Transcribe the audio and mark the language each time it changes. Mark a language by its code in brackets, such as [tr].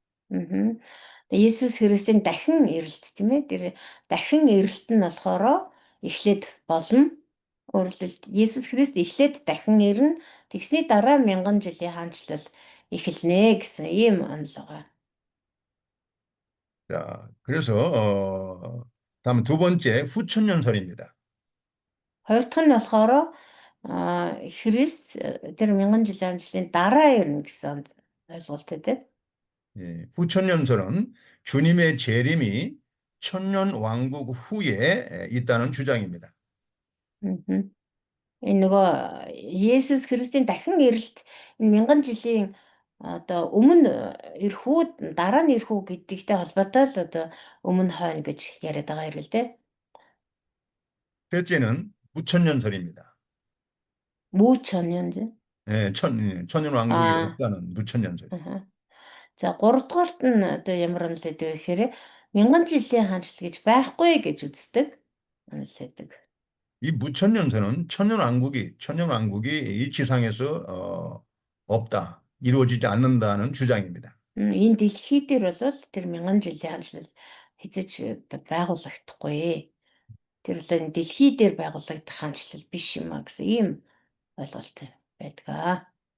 [mn] Тэгээ Есүс Христийн дахин ирэлт тийм ээ. Тэр дахин ирэлт нь болохоор эхлээд болно. Өөрөөр хэлбэл Есүс Христ эхлээд дахин ирнэ. Тэгсний дараа 1000 жилийн хаанчлал эхэлнэ гэсэн ийм онол байгаа. [ko] 자, 그래서 다음 두 번째 후천년설입니다. [mn] Хоёр дахь нь болохоор Христ тэр 1000 жилийн хаанчлалын дараа ирнэ гэсэн ойлголт байдаг. [ko] 예, 후천년설은 주님의 재림이 천년왕국 후에 있다는 주장입니다. [mn] Энэ нөгөө Есүс Христийн дахин ирэлт энэ 1000 жилийн одоо өмнө ирэх үү дараа нь ирэх үү гэдэгтэй холбоотой л одоо өмнө хойно гэж яриад байгаа юм л дээ. [ko] 셋째는 무천년설입니다. Мөчөньд. 예, 천년왕국이 아. 없다는 무천년설. [mn] За 3 дугаарт нь одоо ямар онол гэдэг вэ гэхээр 1000 жилийн хаанчлал гэж байхгүй гэж үздэг. Онол байдаг. [ko] 이 무천년설은 천년왕국이 이 지상에서 없다, 이루어지지 않는다는 주장입니다. [mn] Энэ дэлхий дээр бол тэр 1000 жилийн хаанчлал хэзээ ч одоо байгуулагдахгүй. Тэр бол энэ дэлхий дээр байгуулагдах хаанчлал биш юм а гэсэн ийм ойлголт байдаг.